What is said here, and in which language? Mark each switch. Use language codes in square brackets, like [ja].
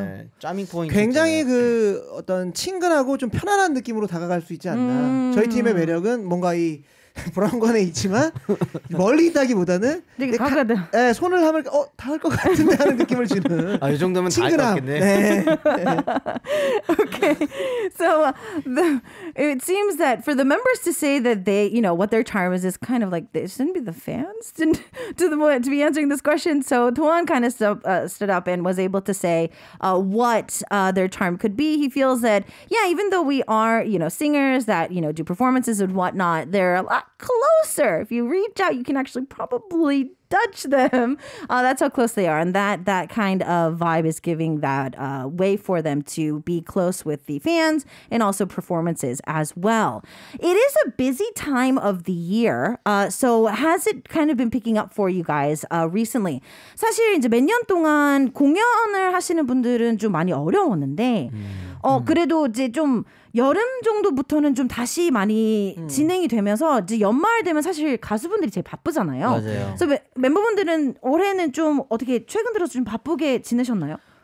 [ko] 네, 짜밍 포인트. 굉장히 그 어떤 친근하고 좀 편안한 느낌으로 다가갈 수 있지 않나. 저희 팀의 매력은 뭔가 이 브라운관에 있지만 멀리 있다기보다는 되게 가까다. 손을 하면 다 할 것 같은데 하는 느낌을 주는. 이 정도면 다 할 것 같겠네. 네. [en] Okay, so it seems that for the members to say that they, what their charm is kind of like they shouldn't be the fans to be answering this question. So Toan kind of stood up and was able to say what their charm could be. He feels that even though we are singers that do performances and whatnot, they're a lot closer. If you reach out, you can actually probably touch them. That's how close they are. And that kind of vibe is giving that way for them to be close with the fans and also performances as well. It is a busy time of the year. So has it kind of been picking up for you guys recently? [ko] 사실 이제 몇 년 동안 공연을 하시는 분들은 좀 많이 어려웠는데 그래도 이제 좀 여름 정도부터는 좀 다시 많이 진행이 되면서 이제 연말 되면 사실 가수분들이 제일 바쁘잖아요. 맞아요. 그래서 멤버분들은 올해는 좀 어떻게 최근 들어서 좀 바쁘게 지내셨나요?